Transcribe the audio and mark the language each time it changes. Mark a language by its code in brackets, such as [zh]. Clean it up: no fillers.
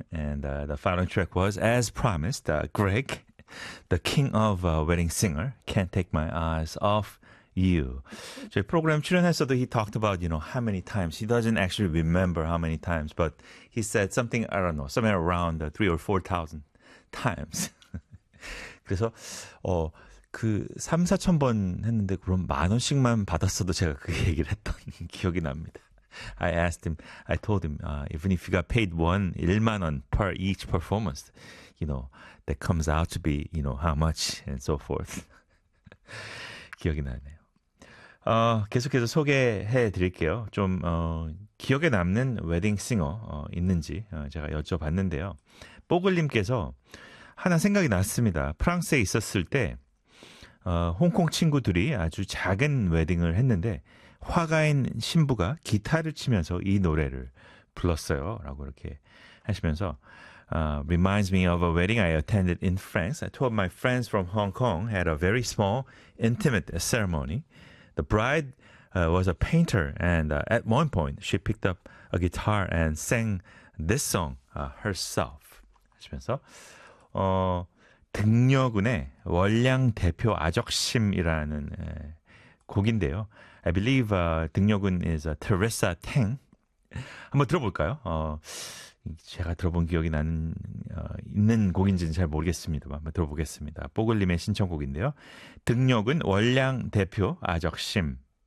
[en] And the final track was, as promised, Greg, the king of wedding singer, Can't Take My Eyes Off You. [ko] 저희 프로그램 출연했어도 [en] he talked about, you know, how many times. He doesn't actually remember how many times, but he said something, I don't know, somewhere around 3 or 4,000 times. [ko] 그래서 그 3, 4천 번 했는데 그럼 만 원씩만 받았어도 제가 그 얘기를 했던 기억이 납니다. [en] I asked him, I told him, even if you got paid 1만 원 per each performance, you know, that comes out to be, you know, how much and so forth. [ko] 기억이 나네요. 계속해서 소개해 드릴게요. 좀 기억에 남는 웨딩 싱어 있는지 제가 여쭤봤는데요. 뽀글님께서 하나 생각이 났습니다. 프랑스에 있었을 때 홍콩 친구들이 아주 작은 웨딩을 했는데 화가인 신부가 기타를 치면서 이 노래를 불렀어요. 라고 이렇게 하시면서 [en] reminds me of a wedding I attended in France. Two of my friends from Hong Kong had a very small intimate ceremony. The bride was a painter and at one point she picked up a guitar and sang this song herself. [ko] 하시면서 등려군의 월량 대표 아적심이라는 곡인데요. [en] I believe 등려군 is Teresa Teng. [ko] 한번 들어볼까요? 제가 들어본 기억이 나는 있는 곡인지는 잘 모르겠습니다만 한번 들어보겠습니다. 뽀글님의 신청곡인데요. 등려군 월량 대표 아적심.